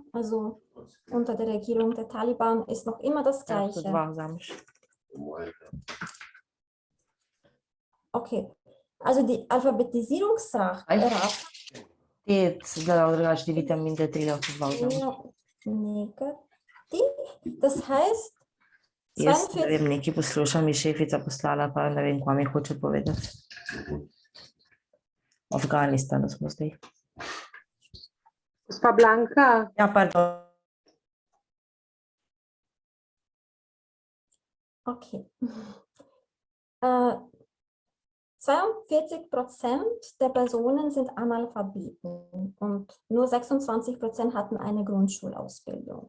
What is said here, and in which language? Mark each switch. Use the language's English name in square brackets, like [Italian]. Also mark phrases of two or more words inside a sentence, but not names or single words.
[German] Also unter der Regierung der Taliban ist noch immer das Gleiche. Okay, also die Alphabetisierungsrate negativ. Das heißt, [Slovenian] Jaz ne vem, nekaj poslušam, mi šefica poslala, pa ne vem, kaj mi hoče povedati. V Afganistanu smo zdaj. Gospa Blanka, Ja, pardon. Okay. [German] 42% der Personen sind Analphabeten und nur 26% hatten eine Grundschulausbildung.